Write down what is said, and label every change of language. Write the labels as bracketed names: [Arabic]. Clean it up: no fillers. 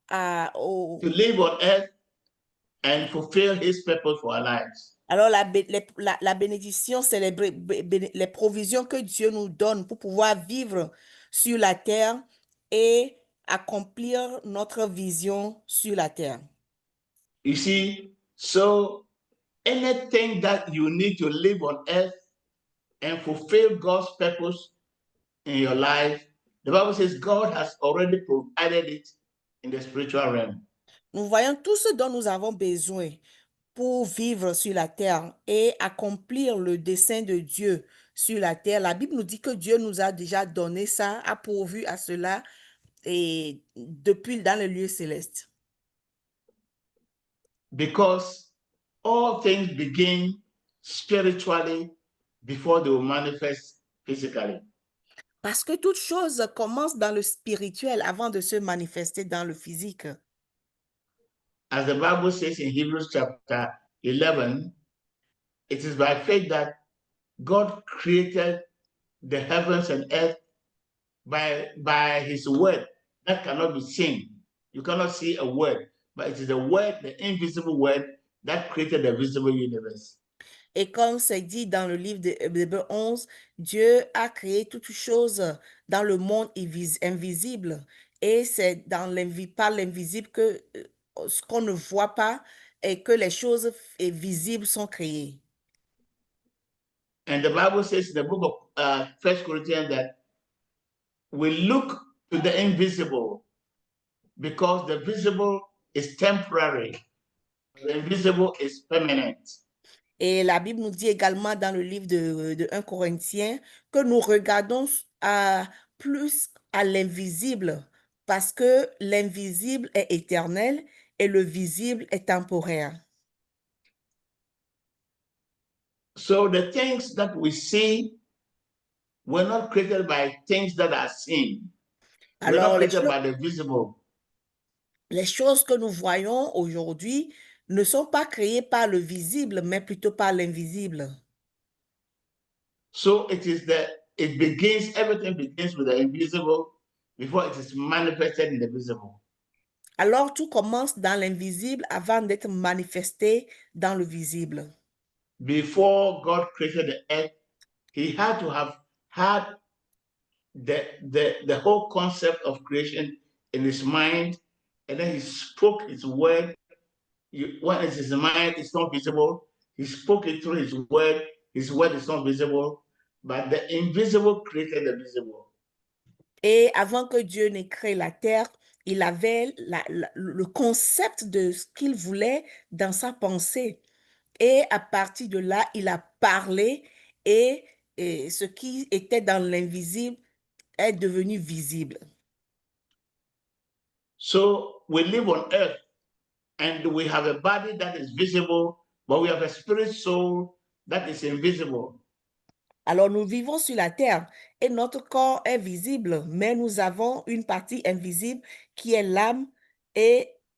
[English] To live on earth and fulfill His purpose for our lives. [French] Alors, la bénédiction, c'est les provisions que Dieu nous donne pour pouvoir vivre sur la terre et accomplir notre vision sur la terre. [English] You see, so anything that you need to live on earth and fulfill God's purpose in your life, the Bible says God has already provided it in the spiritual realm. [French] Nous voyons tout ce dont nous avons besoin pour vivre sur la terre et accomplir le dessein de Dieu sur la terre. La Bible nous dit que Dieu nous a déjà donné ça, a pourvu à cela et depuis dans les lieux célestes. [English] Because all things begin spiritually before they will manifest physically. [French] Parce que toute chose commence dans le spirituel avant de se manifester dans le physique. [English] As the Bible says in Hebrews chapter 11, it is by faith that God created the heavens and earth by His word that cannot be seen. You cannot see a word, but it is the word, the invisible word, that created the visible universe. [French] Et comme c'est dit dans le livre d'Hébreux 11, Dieu a créé toutes choses dans le monde invisible. Et c'est par l'invisible que ce qu'on ne voit pas et que les choses visibles sont créées. [English] And the Bible says in the book of 1 Corinthians that we look to the invisible because the visible is temporary, the invisible is permanent. [French] Et la Bible nous dit également dans le livre de 1 Corinthiens que nous regardons plus à l'invisible parce que l'invisible est éternel et le visible est temporaire. [English] So the things that we see were not created by things that are seen. Were not [French] Alors, [English] created by the visible. [French] les choses que nous voyons aujourd'hui ne sont pas créées par le visible, mais plutôt par l'invisible. [English] So everything begins with the invisible before it is manifested in the visible. [French] Alors, tout commence dans l'invisible avant d'être manifesté dans le visible. [English] Before God created the earth, He had to have had the whole concept of creation in His mind, and then He spoke His word. When it's His mind, it's not visible. He spoke it through His word is not visible, but the invisible created the visible. [French] Et avant que Dieu n'ait créé la terre, il avait le concept de ce qu'il voulait dans sa pensée. Et à partir de là, il a parlé et ce qui était dans l'invisible est devenu visible. [English] So we live on earth and we have a body that is visible, but we have a spirit soul that is invisible. [French] Alors nous vivons sur la terre et notre corps est visible, mais nous avons une partie invisible qui est l'âme et